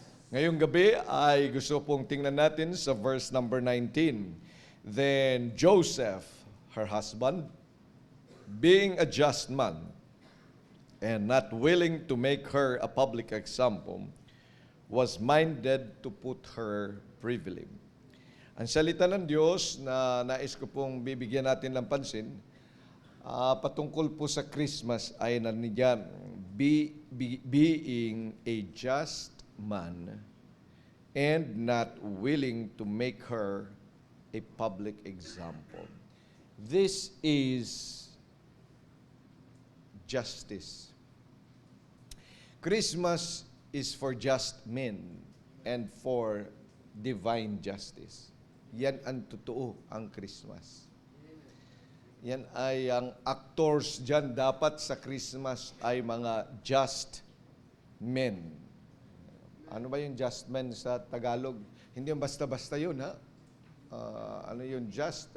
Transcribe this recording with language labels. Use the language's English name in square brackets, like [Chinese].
[Filipino] Ngayong gabi ay gusto pong tingnan natin sa verse number 19. [English] Then Joseph, her husband, being a just man, and not willing to make her a public example, was minded to put her privily. [Filipino] Ang salita ng Diyos na nais ko pong bibigyan natin ng pansin, patungkol po sa Christmas ay nandiyan, [English] being a just man and not willing to make her a public example. This is justice. Christmas is for just men and for divine justice. [Filipino] Yan ang totoo ang Christmas. Yan ay ang actors dyan dapat sa Christmas ay mga just men. Ano ba yung just men sa Tagalog? Hindi yung basta-basta yun, ha? Ano yung just?